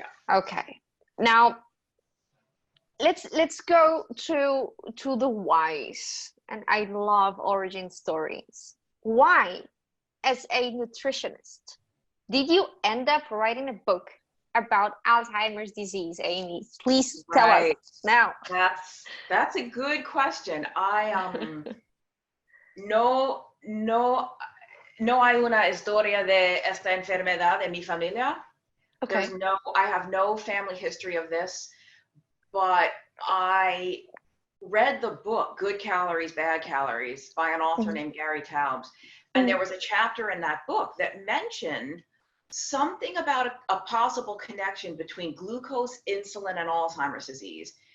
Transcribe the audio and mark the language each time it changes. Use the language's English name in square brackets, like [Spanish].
[English] Okay. Now let's go to the whys. And I love origin stories. Why, as a nutritionist, did you end up writing a book about Alzheimer's disease, Amy? Please tell us now. That's a good question. [Spanish] I no hay una historia de esta enfermedad en mi familia. [English] Okay. I have no family history of this, but I read the book Good Calories, Bad Calories by an author named Gary Taubes, and there was a chapter in that book that mentioned something about a possible connection between glucose, insulin, and Alzheimer's disease.